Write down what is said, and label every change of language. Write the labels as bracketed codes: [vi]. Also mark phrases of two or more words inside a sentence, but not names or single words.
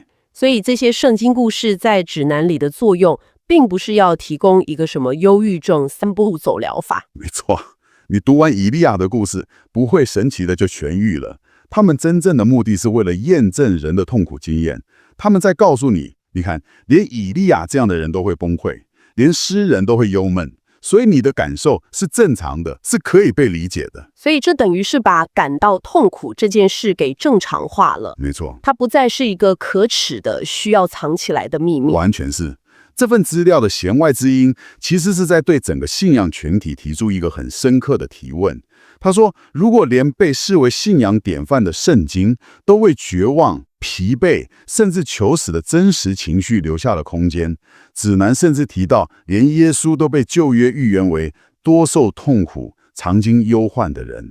[zh] 所以這些聖經故事在指南裡的作用，並不是要提供一個什麼憂鬱症3步走療法。沒錯，你讀完以利亞的故事，不會神奇的就痊癒了。他們真正的目的是為了驗證人的痛苦經驗。他們在告訴你，你看，連以利亞這樣的人都會崩潰，連詩人都會憂悶，所以你的感受是正常的，是可以被理解的。所以這等於是把感到痛苦這件事給正常化了。沒錯，它不再是一個可恥的、需要藏起來的秘密。完全是。這份資料的弦外之音，其實是在對整個信仰群體提出一個很深刻的提問。他說，如果連被視為信仰典範的聖經都為絕望、疲憊，甚至求死的真實情緒留下了空間，指南甚至提到，連耶穌都被舊約預言為多受痛苦、常經憂患的人。